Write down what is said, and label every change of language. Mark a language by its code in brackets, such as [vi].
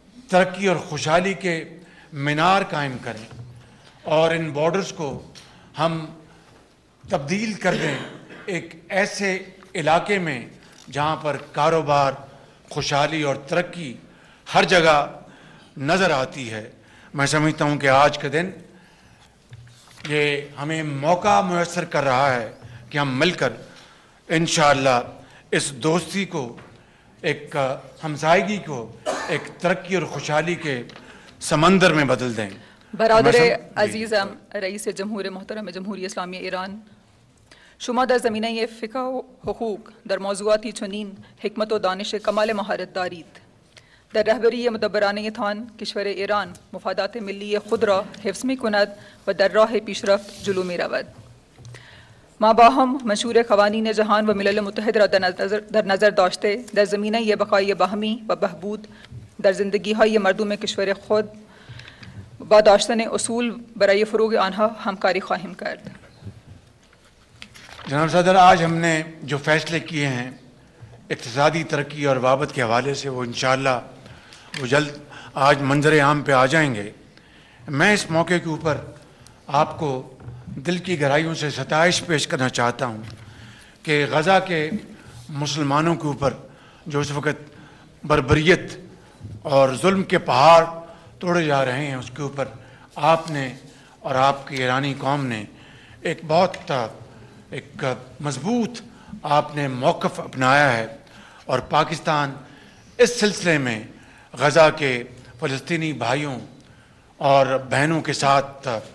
[ur] ترقی اور خوشحالی کے مینار قائم کریں، اور ان بارڈرز کو ہم تبدیل کر دیں ایک ایسے علاقے میں جہاں پر کاروبار، خوشحالی اور ترقی ہر جگہ نظر آتی ہے۔ میں سمجھتا ہوں کہ آج کے دن یہ ہمیں موقع میسر کر رہا ہے کہ ہم مل کر انشاءاللہ اس دوستی کو، ایک ہمسائیگی کو ایک ترقی اور خوشحالی کے سمندر میں بدل دیں۔ [fa] برادر عزیزم رئیس جمهور محترم جمهوری اسلامی ایران، شما در زمینه فقه و حقوق در موضوعاتی چنین حکمت و دانش کمال مهارت دارید. در رهبری مدبرانه تان کشور ایران مفادات ملی خود را حفظ می کند و در راه پیشرفت جلو می رود. ما با هم منشور قوانین جهان و ملل متحد را در نظر داشته در زمینه بقای باهمی و بهبود در زندگی های مردم کشور خود با داشتن اصول برای فروغ آنها همکاری خواهیم کرد. [ur] جناب صدر، آج ہم نے جو فیصلے کیے ہیں اقتصادی ترقی اور وابت کے حوالے سے، وہ انشاءاللہ وہ جلد آج منظر عام پہ آ جائیں گے۔ میں اس موقع کے اوپر آپ کو دل کی گہرائیوں سے ستائش پیش کرنا چاہتا ہوں کہ غزہ کے مسلمانوں کے اوپر جو اس وقت بربریت اور ظلم کے پہاڑ توڑے جا رہے ہیں، اس کے اوپر آپ نے اور آپ کی ایرانی قوم نے ایک بہت ایک مضبوط آپ نے موقف اپنایا ہے، اور پاکستان اس سلسلے میں غزہ کے فلسطینی بھائیوں اور بہنوں کے ساتھ